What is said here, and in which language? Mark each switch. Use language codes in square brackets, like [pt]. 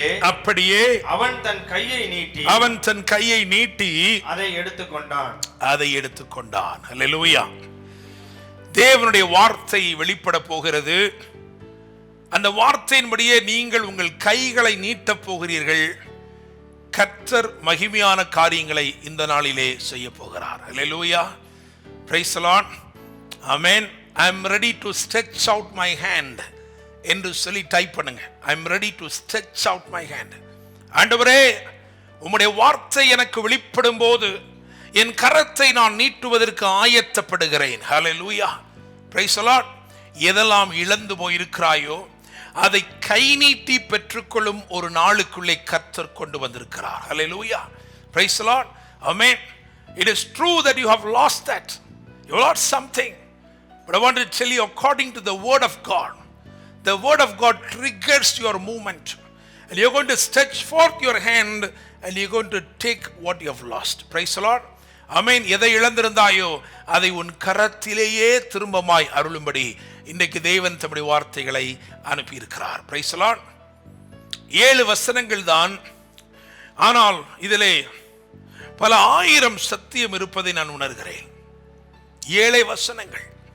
[ta] அப்படியே அவன் தன் கையை நீட்டி அதை எடுத்துக்கொண்டான். அல்லேலூயா. தேவனுடைய வார்த்தை வெளிப்பட போகிறது. அந்த வார்த்தையின்படியே நீங்கள் உங்கள் கைகளை நீட்டப் போகிறீர்கள். கர்த்தர் மகிமையான காரியங்களை இந்த நாளிலே செய்ய போகிறார். [en] Hallelujah. Praise the Lord. Amen. I am ready to stretch out my hand [ta] என்று சொல்லி டைப் பண்ணுங்க. [en] I am ready to stretch out my hand. [ta] ஆண்டவரே, உம்முடைய வார்த்தை எனக்கு வெளிப்படும் போது என் கரத்தை நான் நீட்டுவதற்கு ஆயத்தப்படுகிறேன். ஹல்லேலூயா. [en] Praise the Lord. [ta] எதெல்லாம் இழந்து போயிருக்கிறாயோ அதை கை நீட்டி பெற்றுக்கொள்ளும் ஒரு நாளுக்குள்ளே கர்த்தர் கொண்டு வந்திருக்கிறார். [en] Hallelujah. Praise the Lord. ஆமென். It is true that you have lost that. You lost something. But I want to tell you, according to the word of God, the word of God triggers your movement. And you're going to stretch forth your hand and you're going to take what you have lost. Praise the Lord. ஆமென். [ta] எதை இழந்திருந்தாயோ அதை உன் கரத்திலேயே திரும்பமாய் அருளும்படி இன்றைக்கு தேவன் தம்முடைய வார்த்தைகளை அனுப்பியிருக்கிறார். [en] Praise the Lord. [ta] 7 வசனங்கள் தான், ஆனால் இதிலே பல ஆயிரம் சத்தியம் இருப்பதை நான் உணர்கிறேன். 7 வசனங்கள்.